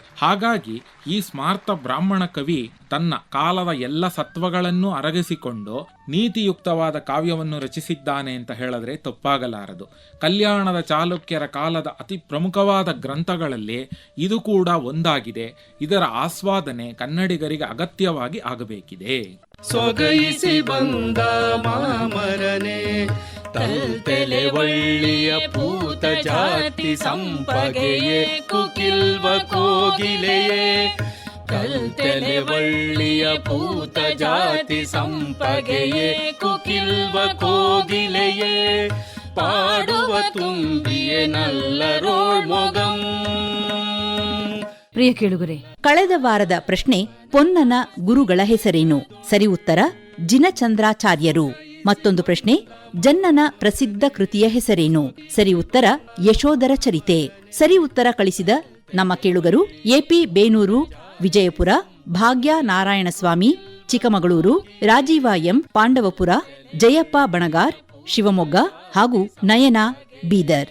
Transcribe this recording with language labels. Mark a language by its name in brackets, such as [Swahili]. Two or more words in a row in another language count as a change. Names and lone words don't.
[Kannada] ಹಾಗಾಗಿ ಈ ಸ್ಮಾರ್ತ ಬ್ರಾಹ್ಮಣ ಕವಿ ತನ್ನ ಕಾಲದ ಎಲ್ಲ ಸತ್ವಗಳನ್ನು ಅರಗಿಸಿಕೊಂಡು ನೀತಿಯುಕ್ತವಾದ ಕಾವ್ಯವನ್ನು ರಚಿಸಿದ್ದಾನೆ ಅಂತ ಹೇಳಿದ್ರೆ ತಪ್ಪಾಗಲಾರದು. ಕಲ್ಯಾಣದ ಚಾಲುಕ್ಯರ ಕಾಲದ ಅತಿ ಪ್ರಮುಖವಾದ ಗ್ರಂಥಗಳಲ್ಲಿ ಇದು ಕೂಡ ಒಂದಾಗಿದೆ. ಇದರ ಆಸ್ವಾದನೆ ಕನ್ನಡಿಗರಿಗೆ ಅಗತ್ಯವಾಗಿ ಆಗಬೇಕಿದೆ. ಸೊಗೈಸಿ ಬಂದ ಮಾಮರನೆ ತಲ್ತೆಲೆ ಒಳ್ಳಿಯ ಪೂತ ಜಾತಿ ಸಂಪಗೆಯೇ ಕುಕಿಲ್ವ ಕೋಗಿಲೆಯೇ, ಕಲ್ತೆಲೆ ಒಳ್ಳಿಯ ಪೂತ ಜಾತಿ ಸಂಪಗೆಯೇ ಕುಕಿಲ್ವ ಕೋಗಿಲೆಯೇ, ಪಾಡುವ ತುಂಬಿಯೇ ನಲ್ಲರೋಳ್ ಮೊಗಂ. ಪ್ರಿಯ ಕೇಳುಗರೆ, ಕಳೆದ ವಾರದ ಪ್ರಶ್ನೆ ಪೊನ್ನನ ಗುರುಗಳ ಹೆಸರೇನು? ಸರಿ ಉತ್ತರ ಜಿನಚಂದ್ರಾಚಾರ್ಯರು. ಮತ್ತೊಂದು ಪ್ರಶ್ನೆ, ಜನ್ನನ ಪ್ರಸಿದ್ಧ ಕೃತಿಯ ಹೆಸರೇನು? ಸರಿ ಉತ್ತರ ಯಶೋಧರ ಚರಿತೆ. ಸರಿ ಉತ್ತರ ಕಳಿಸಿದ ನಮ್ಮ ಕೇಳುಗರು ಎಪಿ ಬೇನೂರು ವಿಜಯಪುರ, ಭಾಗ್ಯ ನಾರಾಯಣಸ್ವಾಮಿ ಚಿಕ್ಕಮಗಳೂರು, ರಾಜೀವ ಎಂ ಪಾಂಡವಪುರ, ಜಯಪ್ಪ ಬಣಗಾರ್ ಶಿವಮೊಗ್ಗ ಹಾಗೂ ನಯನ ಬೀದರ್.